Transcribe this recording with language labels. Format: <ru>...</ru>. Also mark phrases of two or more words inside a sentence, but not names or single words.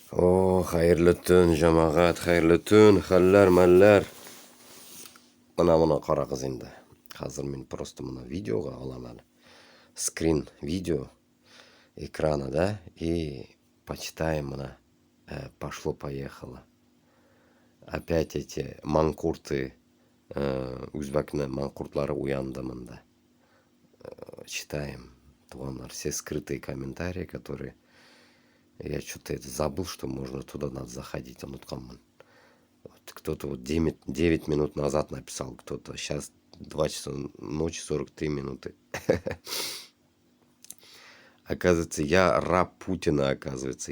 <kk>О, хайырлы түн, жамағат, хайырлы түн, халлар, маллар. Мына қарағыз енді. Қазір мен просто мына видеоға алам әлі.</kk> <ru>Скрин видео экрана, да? И почитаем мына. Пошло-поехало. Опять эти манкурты,</ru> <kk>өзбекні манкуртлары уянды мында.</kk> <ru>Читаем.</ru> <kk>Туғандар,</kk> <ru>все скрытые комментарии, которые... Я что-то это забыл, что можно туда надо заходить. Вот кто-то вот 9 минут назад написал, кто-то сейчас 2 часа ночи 43 минуты. Оказывается, я раб Путина, оказывается.</ru>